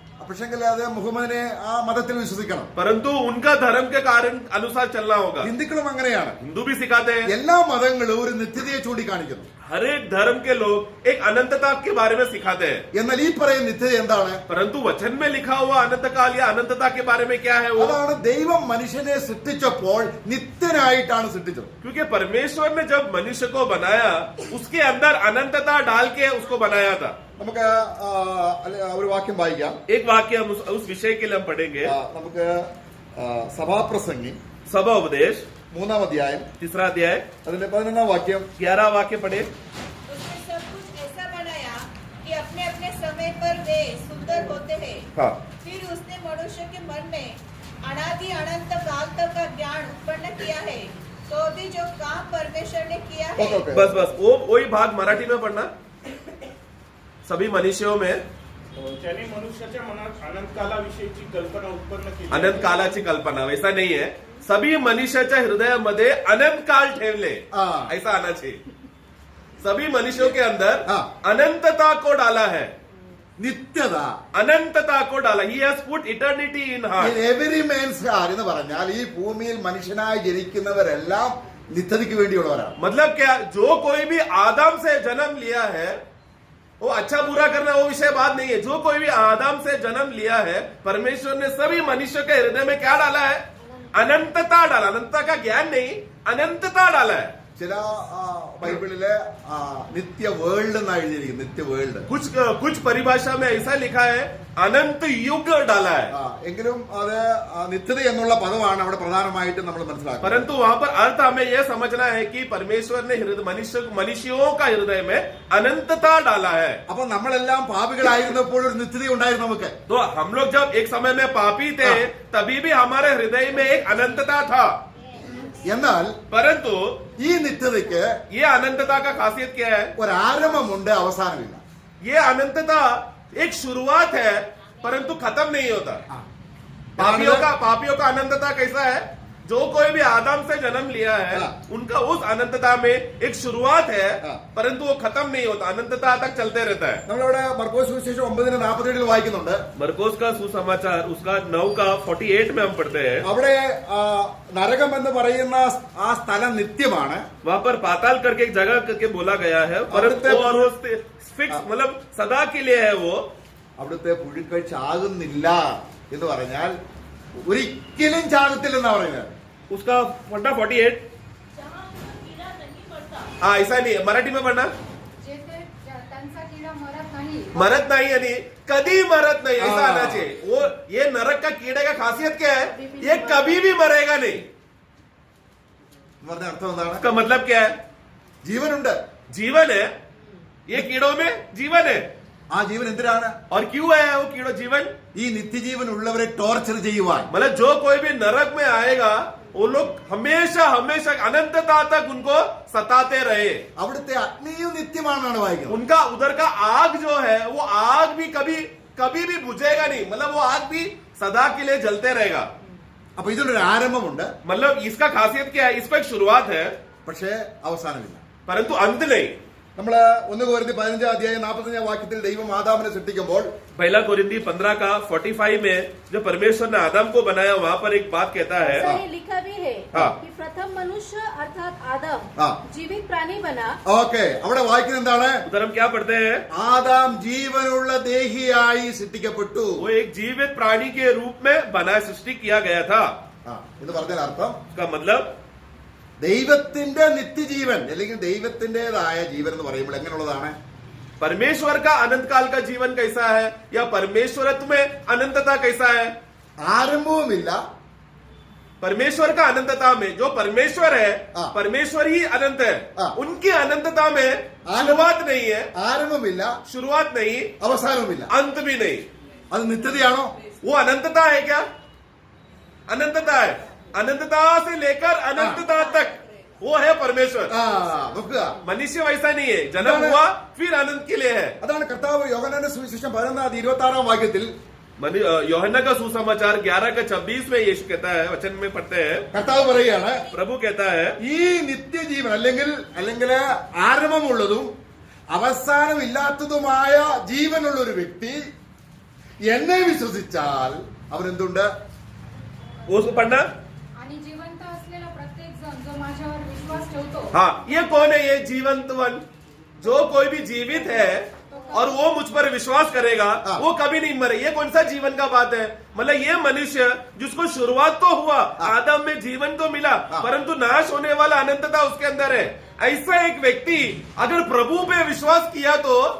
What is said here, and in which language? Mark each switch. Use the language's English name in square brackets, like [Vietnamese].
[Malayalam] പക്ഷെങ്കിൽ അത് മുഹമ്മദിനെ ആ മതത്തിൽ വിശ്വസിക്കണം. [Hindi] परंतु उनका धर्म के कारण अनुसार चलना होगा. [Malayalam] ഹിന്ദുക്കളും അങ്ങനെയാണ്. [Hindi] हिंदू भी सिखाते हैं. [Malayalam] എല്ലാ മതങ്ങളും ഒരു നിത്യതയെ ചൂണ്ടിക്കാണിക്കുന്നു. [Hindi] हर एक धर्म के लोग एक अनंतता के बारे में सिखाते हैं. [Malayalam] എന്നാൽ ഈ പറയുന്ന നിത്യത എന്താണ്? [Hindi] परंतु वचन में लिखा हुआ अनंत काल या अनंतता के बारे में क्या है वो? [Malayalam] അതാണ് ദൈവം മനുഷ്യനെ സൃഷ്ടിച്ചപ്പോൾ നിത്യനായിട്ടാണ് സൃഷ്ടിച്ചത്. [Hindi] क्योंकि परमेश्वर ने जब मनुष्य को बनाया उसके अंदर अनंतता डाल के उसको बनाया था. [Malayalam] നമുക്ക് ഒരു വാക്യം വായിക്കാം. [Hindi] एक वाक्य हम उस विषय के लिए हम पढ़ेंगे. [Malayalam] നമുക്ക് സഭാപ്രസംഗി [Hindi] सभा उपदेश [Malayalam] 3-ാം അധ്യായം [Hindi] 3रा अध्याय [Malayalam] അതിന്റെ 11-ാം വാക്യം. [Hindi] 11 वाक्य पढ़े. उसने सब कुछ ऐसा बनाया कि अपने अपने समय पर वे सुंदर होते हैं. हाँ. फिर उसने मनुष्य के मन में अनादि अनंत काल तक का ज्ञान उत्पन्न किया है. तो भी जो काम परमेश्वर ने किया है, ओके, ओके. बस बस वो वही भाग मराठी में पढ़ना. सभी मनुष्यों में [Marathi] त्याने मनुष्याच्या मनात अनंत कालाविषयीची कल्पना उत्पन्न केली. अनंत कालाची कल्पना, [Hindi] वैसा नहीं है. [Marathi] सभी मनुष्याच्या हृदयामध्ये अनंत काल ठेवले, [Hindi] हाँ. ऐसा आना चाहिए. सभी मनुष्यों के अंदर हाँ. अनंतता को डाला है. [Malayalam] നിത്യത [Hindi] अनंतता को डाला. [English] He has put eternity in heart. Every man's heart [Malayalam] എന്ന് പറഞ്ഞാൽ ഈ ഭൂമിയിൽ മനുഷ്യനായി ജനിക്കുന്നവരെല്ലാം നിത്യതയ്ക്ക് വേണ്ടിയുള്ളവരാണ്. [Hindi] मतलब क्या, जो कोई भी आदम से जन्म लिया है, वो अच्छा बुरा करना वो विषय बात नहीं है. जो कोई भी आदम से जन्म लिया है, परमेश्वर ने सभी मनुष्य के हृदय में क्या डाला है? अनंतता डाला. अनंतता का ज्ञान नहीं, अनंतता डाला है. [Malayalam] ചില ബൈബിളിലെ നിത്യ വേൾഡ് എന്നാണ് എഴുതിയിരിക്കുന്നത്. നിത്യ വേൾഡ്. [Hindi] कुछ परिभाषा में ऐसा लिखा है अनंत युग डाला है. [Malayalam] എങ്കിലും അത് നിത്യത എന്നുള്ള പദമാണ് അവിടെ പ്രധാനമായിട്ടും നമ്മൾ മനസ്സിലാക്കുന്നത്. [Hindi] परंतु वहां पर अर्थ हमें यह समझना है कि परमेश्वर ने मनुष्यों का हृदय में अनंतता डाला है. [Malayalam] അപ്പൊ നമ്മളെല്ലാം പാപികളായിരുന്നപ്പോൾ ഒരു നിത്യത ഉണ്ടായിരുന്നു നമുക്ക്. [Hindi] तो हम लोग जब एक समय में पापी थे, तभी भी हमारे हृदय में एक अनंतता था. [Malayalam] എന്നാൽ [Hindi] परंतु [Malayalam] ഈ നിത്യതയ്ക്ക് [Hindi] ये अनंतता का खासियत क्या है? [Malayalam] ഒരാരംഭമുണ്ട്, അവസാനമില്ല. [Hindi] ये अनंतता एक शुरुआत है परंतु खत्म नहीं होता. पापियों का अनंतता कैसा है? जो कोई भी आदम से जन्म लिया है, हाँ. उनका उस अनंतता में एक शुरुआत है, हाँ. परंतु वो खत्म नहीं होता, अनंतता तक चलते रहता है. [Malayalam] നമ്മളിവിടെ മർക്കോസ് സുവിശേഷം 9:47 വായിക്കുന്നുണ്ട്. [Hindi] मरकोस का सुसमाचार उसका 9 का 48 में हम पढ़ते हैं. [Malayalam] അവിടെ നരകം എന്ന് പറയുന്ന ആ സ്ഥലം നിത്യമാണ്. [Hindi] वहां पर पाताल करके एक जगह करके बोला गया है, परंतु और वो फिक्स मतलब सदा के लिए है. वो [Malayalam] അവിടുത്തെ പുഴുക്കൾ ചാകുന്നില്ല എന്ന് പറഞ്ഞാൽ ഒരിക്കലും ചാകത്തില്ലെന്നാ പറയുന്നത്. [Hindi] उसका 48. जहाँ उसका कीड़ा नहीं मरता, हाँ ऐसा नहीं है. मराठी में पढ़ना. [Marathi] जैसे त्यांचा कीड़ा मरत नाही, [Hindi] मरत नहीं यानी कभी मरत नहीं, ऐसा हाँ. आना चाहिए. वो ये नरक का कीड़े का खासियत क्या है? ये कभी भी मरेगा नहीं. [Malayalam] എന്ന് പറഞ്ഞ അർത്ഥം എന്താണ്? [Hindi] उसका मतलब क्या है? [Malayalam] ജീവനുണ്ട്. [Hindi] जीवन है. ये कीड़ों में जीवन है. [Malayalam] ആ ജീവൻ എന്തിനാണ്? [Hindi] और क्यों है वो कीड़ो जीवन? [Malayalam] ഈ നിത്യജീവൻ ഉള്ളവരെ ടോർച്ചർ ചെയ്യുവാൻ. [Hindi] मतलब जो कोई भी नरक में आएगा वो लोग हमेशा हमेशा अनंतता तक उनको सताते रहे. [Malayalam] അവിടുത്തെ അഗ്നിയും നിത്യമാണെന്നാണ് വായിക്കുന്നത്. [Hindi] उनका उधर का आग जो है वो आग भी कभी कभी भी बुझेगा नहीं. मतलब वो आग भी सदा के लिए जलते रहेगा. [Malayalam] അപ്പൊ ഇതിനൊരു ആരംഭമുണ്ട്, [Hindi] मतलब इसका खासियत क्या है? इसको एक शुरुआत है [Malayalam] പക്ഷേ അവസാനമില്ല. [Hindi] परंतु अंत नहीं. [Malayalam] നമ്മള് 1 കൊരിന്ത്യർ 15 അധ്യായം 45 വാക്യത്തിൽ ദൈവം ആദാമിനെ സൃഷ്ടിക്കുമ്പോൾ [Hindi] पहला कोरिन्थी 15 का 45 में जो परमेश्वर ने आदम को बनाया वहाँ पर एक बात कहता है, ऐसा ही लिखा भी है हाँ। कि प्रथम मनुष्य अर्थात आदम हाँ। जीवित प्राणी बना। [Malayalam] ഓക്കെ, അവിടെ വായിക്കുന്നത് എന്താണ്? [Hindi] उधर हम क्या पढ़ते हैं? [Malayalam] ആദാം ജീവനുള്ള ദേഹിയായി സൃഷ്ടിക്കപ്പെട്ടു. [Hindi] वो एक जीवित प्राणी के रूप में बना सृष्टि किया गया था. [Malayalam] എന്ന് പറഞ്ഞാൽ അർത്ഥം [Hindi] उसका मतलब [Malayalam] ദൈവത്തിന്റെ നിത്യജീവൻ അല്ലെങ്കിൽ ദൈവത്തിന്റേതായ ജീവൻ എന്ന് പറയുമ്പോൾ എങ്ങനെയുള്ളതാണ്? [Hindi] परमेश्वर का अनंत काल का जीवन कैसा है या परमेश्वरत्व में अनंतता कैसा है? [Malayalam] ആരംഭവുമില്ല, [Hindi] परमेश्वर का अनंतता में जो परमेश्वर है, हाँ। परमेश्वर ही अनंत है, हाँ। उनकी अनंतता में शुरुआत नहीं है, [Malayalam] ആരംഭമില്ല, [Hindi] शुरुआत नहीं, [Malayalam] അവസാനവുമില്ല. [Hindi] अंत भी नहीं. [Malayalam] അത് നിത്യതയാണോ? [Hindi] वो अनंतता है क्या? अनंतता है. अनंतता से लेकर अनंतता तक वो है परमेश्वर. [Malayalam] നോക്കുക, [Hindi] मनुष्य वैसा नहीं है, जन्म हुआ फिर अनंत के लिए है. [Malayalam] അതാണ് കർത്താവ് യോഹന്നാന്റെ സുവിശേഷം 11-26 വാക്യത്തിൽ [Hindi] യോഹന്ന का सुसमाचार 11 का 26 में यीशु कहता है, वचन में पढ़ते हैं, [Malayalam] കർത്താവ് പറയുകയാണ്, [Hindi] प्रभु कहता है, [Malayalam] ഈ നിത്യജീവൻ അല്ലെങ്കിൽ ആരംഭമുള്ളതും അവസാനമില്ലാത്തതുമായ ജീവനുള്ള ഒരു വ്യക്തി എന്നെ വിശ്വസിച്ചാൽ അവരെന്തുണ്ട്? [Hindi] वो पढ़ना. [Marathi] आणि जिवंत असलेला प्रत्येक जण जो माझ्यावर विश्वास ठेवतो [Hindi] हाँ, ये कौन है? ये जीवंतवन. जो कोई भी जीवित है और वो मुझ पर विश्वास करेगा, हाँ। वो कभी नहीं मरे. ये कौन सा जीवन का बात है? मतलब ये मनुष्य जिसको शुरुआत तो हुआ, आदम में जीवन तो मिला, हाँ। परंतु नाश होने वाला अनंतता उसके अंदर है. ऐसा एक व्यक्ति अगर प्रभु पे विश्वास किया तो